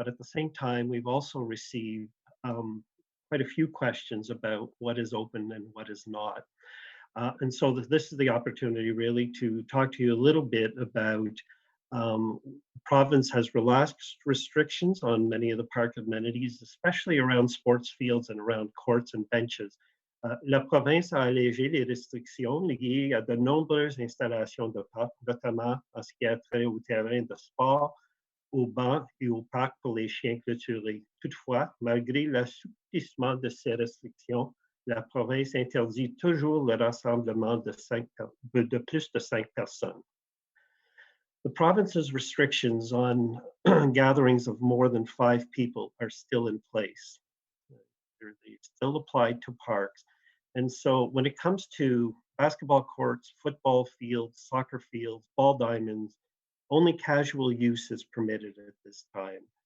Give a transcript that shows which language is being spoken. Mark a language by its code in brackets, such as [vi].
[en] But at the same time, we've also received quite a few questions about what is open and what is not. And so this is the opportunity really to talk to you a little bit about the province has relaxed restrictions on many of the park amenities, especially around sports fields and around courts and benches. [fr] La province a allégé les restrictions liées à de nombreuses installations de parcs, notamment en ce qui a trait aux terrains de sport, aux bancs et aux parcs pour les chiens clôturés. Toutefois, malgré l'assouplissement de ces restrictions, la province interdit toujours le rassemblement de plus de 5 personnes. [en] The province's restrictions on gatherings of more than 5 people are still in place. They still apply to parks. And so when it comes to basketball courts, football fields, soccer fields, ball diamonds, only casual use is permitted at this time.